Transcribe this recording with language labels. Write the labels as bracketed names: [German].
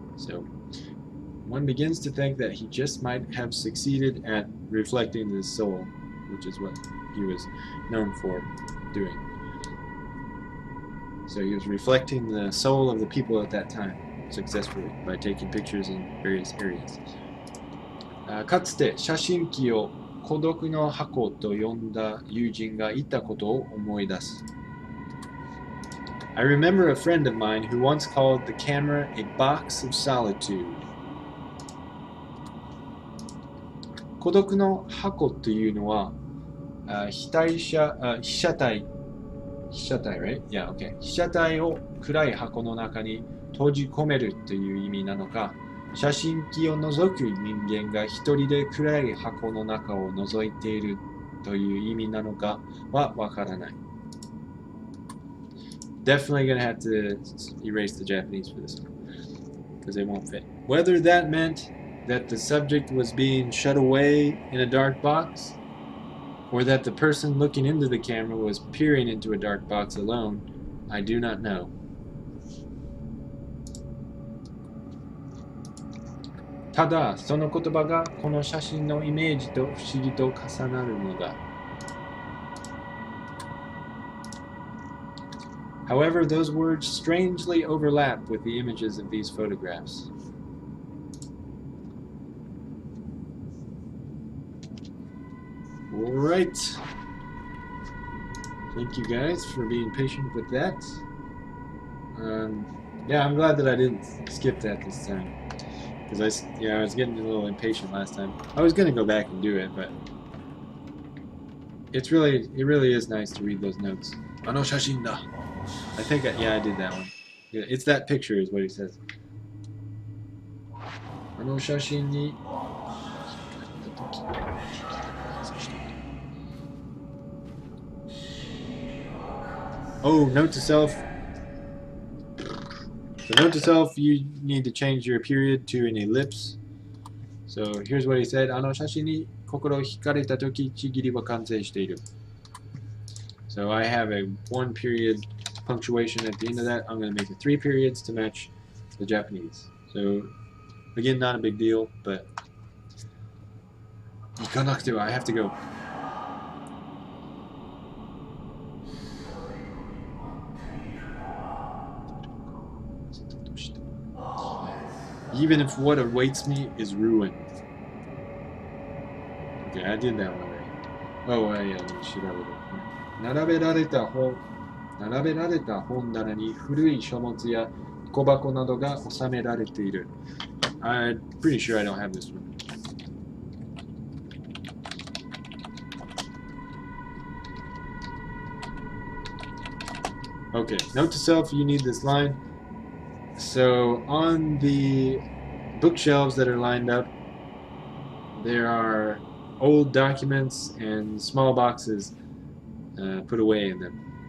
[English] So one begins to think that he just might have succeeded at reflecting his soul, which is what he was known for doing. So he was reflecting the soul of the people at that time successfully by taking pictures in various areas. [Japanese] かつて写真機を孤独の箱と呼んだ友人がいたことを思い出す。 [English] I remember a friend of mine who once called the camera a box of solitude. [Japanese] 孤独の箱というのは、被写体 right? [English] Yeah, okay. [Japanese] 被写体を暗い箱の中に閉じ込めるという意味なのか、写真機を覗く人間が一人で暗い箱の中を覗いているという意味なのかはわからない。 [English] Definitely gonna have to erase the Japanese for this one, because it won't fit. Whether that meant that the subject was being shut away in a dark box, or that the person looking into the camera was peering into a dark box alone, I do not know. [Japanese] ただ、その言葉がこの写真のイメージと不思議と重なるのだ。 [English] However, those words strangely overlap with the images of these photographs. All right. Thank you guys for being patient with that. Yeah, I'm glad that I didn't skip that this time. Because I was getting a little impatient last time. I was gonna go back and do it, but it really is nice to read those notes. [Japanese] あの写真だ. [English] I think, yeah, I did that one. Yeah, it's that picture is what he says. [Japanese] あの写真に [English] Oh, note to self. So note to self, you need to change your period to an ellipse. So here's what he said. [Japanese] あの写真に心惹かれたとき、ちぎりは完成している. [English] So I have a one period punctuation at the end of that. I'm going to make it 3 periods to match the Japanese. So again, not a big deal, but [Japanese] 行かなくては [English] I have to go. Even if what awaits me is ruin. Okay, I did that one already. Oh, yeah, let me shoot out of it. [Japanese] 並べられた本棚に古い書物や小箱などが収められている. [English] I'm pretty sure I don't have this one. Okay, note to self, you need this line. So on the bookshelves that are lined up, there are old documents and small boxes put away in them.